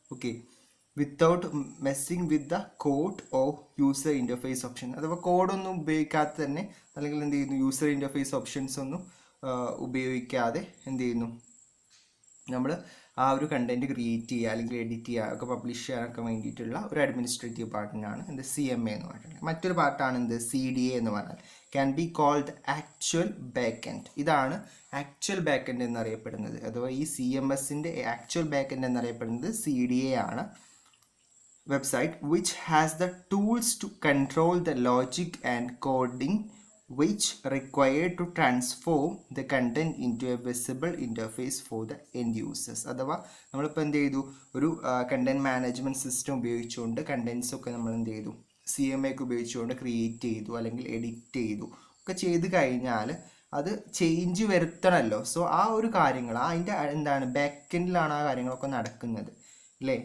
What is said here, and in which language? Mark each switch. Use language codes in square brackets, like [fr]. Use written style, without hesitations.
[ml] Okay, [en] without messing with the code of user interface option, [ml] അഥവാ കോഡൊന്നും ഉപയോഗിക്കാതെ തന്നെ, അല്ലെങ്കിൽ എന്ത് ചെയ്യുന്നു, യൂസർ ഇൻ്റർഫേസ് ഓപ്ഷൻസ് ഒന്നും ഉപയോഗിക്കാതെ എന്ത് ചെയ്യുന്നു, നമ്മൾ ആ ഒരു കണ്ടന്റ് ക്രിയേറ്റ് ചെയ്യുക അല്ലെങ്കിൽ എഡിറ്റ് ചെയ്യുക ഒക്കെ പബ്ലിഷ് ചെയ്യാനൊക്കെ വേണ്ടിയിട്ടുള്ള ഒരു അഡ്മിനിസ്ട്രേറ്റീവ് പാർട്ടിനാണ് എന്ത് CMA എന്ന് പറഞ്ഞിട്ടുള്ളത്. മറ്റൊരു പാർട്ടാണ് എന്ത് CDA എന്ന് പറഞ്ഞാൽ, [en] Can be called actual back end. [ml] ഇതാണ് ആക്ച്വൽ ബാക്ക്-എൻഡ് എന്നറിയപ്പെടുന്നത്, അഥവാ ഈ CMSൻ്റെ ആക്ച്വൽ ബാക്ക്-എൻഡ് എന്നറിയപ്പെടുന്നത് CDA ആണ്. [en] Website which has the tools to control the logic and coding which required to transform the content into a visible interface for the end users. [ml] അഥവാ നമ്മളിപ്പോൾ എന്ത് ചെയ്തു, ഒരു കണ്ടന്റ് മാനേജ്മെൻറ്റ് സിസ്റ്റം ഉപയോഗിച്ചുകൊണ്ട് contents ഒക്കെ നമ്മൾ എന്ത് ചെയ്തു, CMA ഒക്കെ ഉപയോഗിച്ചുകൊണ്ട് ക്രിയേറ്റ് ചെയ്തു അല്ലെങ്കിൽ എഡിറ്റ് ചെയ്തു ഒക്കെ ചെയ്ത് കഴിഞ്ഞാൽ അത് ചേഞ്ച് വരുത്തണമല്ലോ. സോ ആ ഒരു കാര്യങ്ങൾ അതിൻ്റെ എന്താണ് ബാക്ക്-എൻഡിലാണ് ആ കാര്യങ്ങളൊക്കെ നടക്കുന്നത് അല്ലേ.